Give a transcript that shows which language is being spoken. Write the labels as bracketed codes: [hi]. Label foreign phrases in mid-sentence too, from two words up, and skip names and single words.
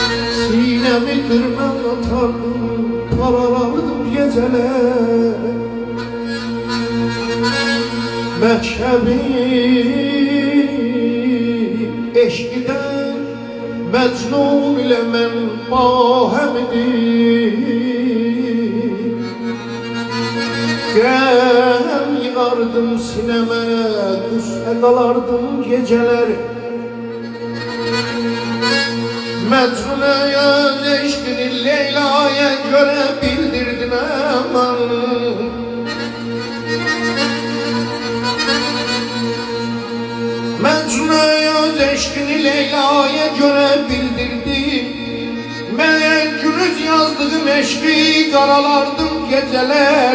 [tr] sinemi dırnak atardım paralardım geceler. [az] Məkəbi eşqidən məcnun ilə mən bahəmdir. Qəm yığardım sinəmə, qüssə qalardım gecələr. Məcnunəyə eşqini Leyla'ya görə bildirdim əman. [tr] Mecnun'a eşkini Leyla'ya göre bildirdim. Ben günüz yazdığım eşki karalardım geceler.